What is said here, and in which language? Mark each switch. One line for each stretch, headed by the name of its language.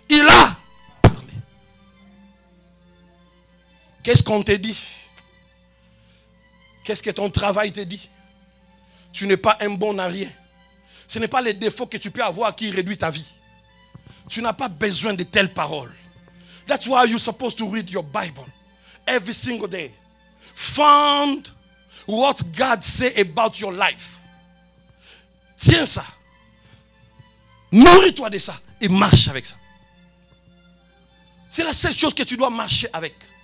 French: Il a parlé. Qu'est-ce qu'on te dit? Qu'est-ce que ton travail te dit? Tu n'es pas un bon à rien. Ce n'est pas les défauts que tu peux avoir qui réduisent ta vie. Tu n'as pas besoin de telles paroles.
English: That's why you're supposed to read your Bible every single day. Find what God say about your life.
French: Tiens ça. Nourris-toi de ça et marche avec ça. C'est la seule chose que tu dois marcher avec.